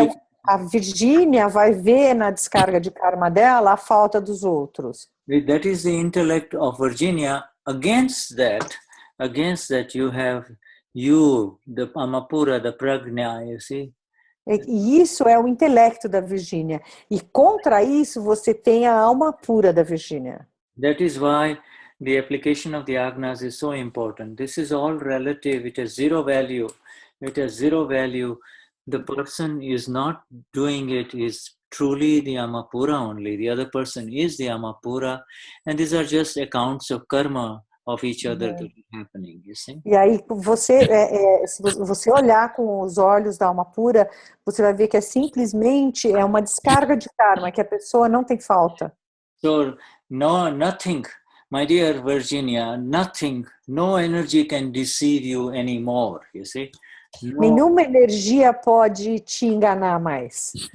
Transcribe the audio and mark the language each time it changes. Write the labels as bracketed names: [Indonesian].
[Portuguese] Então, a Virgínia vai ver na descarga de karma dela a falta dos outros. [English] That is the intellect of Virginia. Against that you have the Amapura, the Prajna, you see? [Portuguese] E isso é o intelecto da Virgínia. E contra isso você tem a alma pura da Virgínia. [English] That is why the application of the agnas is so important. This is all relative. It has zero value. The person is not doing it is truly the Amapura only. The other person is the Amapura. And these are just accounts of karma of each other that is happening, you see? [Portuguese] E aí, se você olhar com os olhos da alma pura, você vai ver que simplesmente uma descarga de karma, que a pessoa não tem falta. [English] So, nothing, my dear Virginia, no energy can deceive you anymore, you see? [Portuguese] Nenhuma energia pode te enganar mais.